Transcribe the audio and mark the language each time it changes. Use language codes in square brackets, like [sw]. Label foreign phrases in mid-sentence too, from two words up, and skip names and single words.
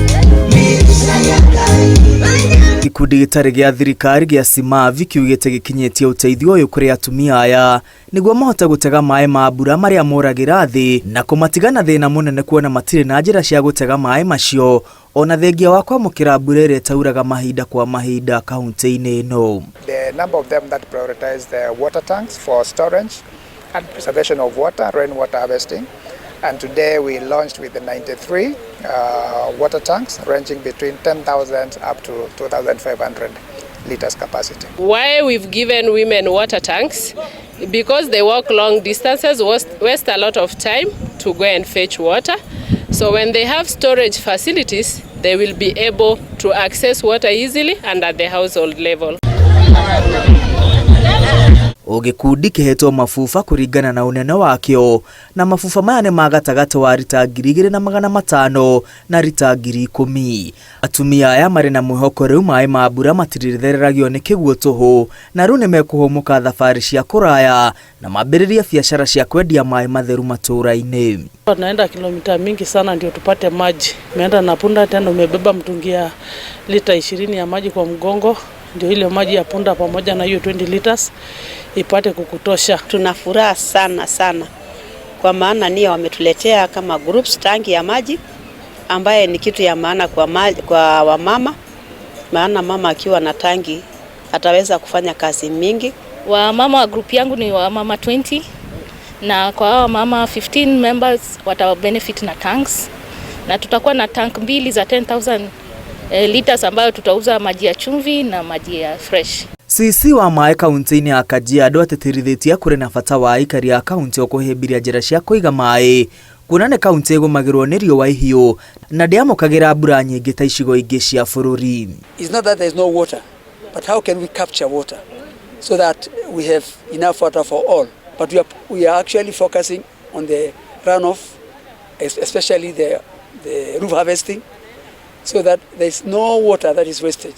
[ki] Gikundi gitari gia thirikari gia Simavi kiugite gikinyetie uteithio uyu kuri atumia aya niguo mahote gutega maaĩ ma mbura maria moragira thi na kumatigana thina munene kuona matire na njira cia gutega maaĩ macio ona thengia wa kwamukira mbura iria tauraga mahinda kwa mahinda kaunti-ini ino. [en] The number of them that prioritize the water tanks for storage and preservation of water, rainwater harvesting. And today we launched with the 93 water tanks ranging between 10,000 up to 2,500 liters capacity. Why we've given women water tanks? Because they walk long distances, waste a lot of time to go and fetch water. So when they have storage facilities, they will be able to access water easily and at the household level. [ki] Gikundi kihetwo mafufa kuringana na unene wakio na mafufa maya ni magatagati wa rita 2,500 na rita 10,000. Atumia aya mari na mwihoko riu maaĩ ma mbura matirireragio ni kiguo tuhu na riu ni mekuhumuka thabari cia kuraya na mambiriria biashara cia kwendia maaĩ matheru matura-ini. [sw] Tunaenda kilomita mingi sana ndio tupate maji. Meenda na punda tena umebeba mtungi ya lita 20 ya maji kwa mgongo. Ndio ile maji ya punda pamoja na hiyo 20 liters ipate kukutosha. Tuna furaha sana kwa maana ni wametuletea kama groups tangi ya maji ambaye ni kitu ya maana kwa wamama, maana mama akiwa na tangi ataweza kufanya kazi mingi. Wamama wa group yangu ni wamama 20 na kwa hao mama 15 members wata benefit na tanks na tutakuwa na tank mbili za 10,000 liters ambayo tutauza maji ya chumvi na maji ya fresh. [ki] Sisi wa maaĩ kaunti-ini ya Kajiado atetirithitie kuri na bata wa aikari ya kaunti o kuhimbiria njira cia kuiga maaĩ kuna ne kaunti igumagirwo ni riũa ihiũ na ndiamukagira mbura nyingi ta icigo ingi cia bururi. [en] It's not that there is no water, but how can we capture water so that we have enough water for all? But we are actually focusing on the runoff, especially the roof harvesting, so that there is no water that is wasted.